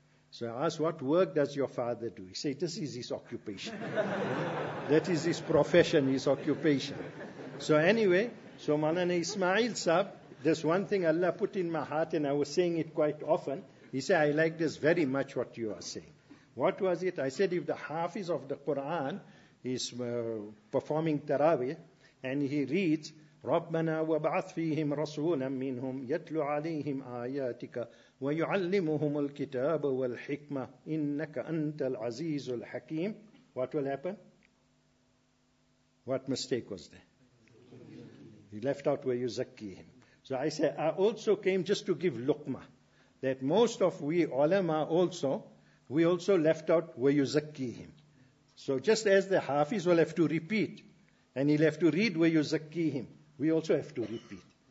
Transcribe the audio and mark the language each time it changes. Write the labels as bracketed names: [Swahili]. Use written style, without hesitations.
[English] So I asked, what work does your father do? He said, this is his occupation. That is his profession, his occupation. So anyway, so Maulana Ismail Saab, there's one thing Allah put in my heart, and I was saying it quite often. He said, I like this very much what you are saying. What was it? I said, if the hafiz of the Quran is performing tarawih, and he reads, [Arabic] رَبَّنَا وَبَعَثْ فِيهِمْ رَسُولًا مِّنْهُمْ يَتْلُ عَلَيْهِمْ آيَاتِكَ وَيُعَلِّمُهُمُ الْكِتَابَ وَالْحِكْمَةِ إِنَّكَ أَنْتَ الْعَزِيزُ الْحَكِيمُ. [English] What will happen? What mistake was there? He left out where you zakki him. So I say, I also came just to give luqma. That most of we ulama also, we also left out where you zakki him. So just as the hafiz will have to repeat, and he'll have to read where you zakki him, we also have to repeat.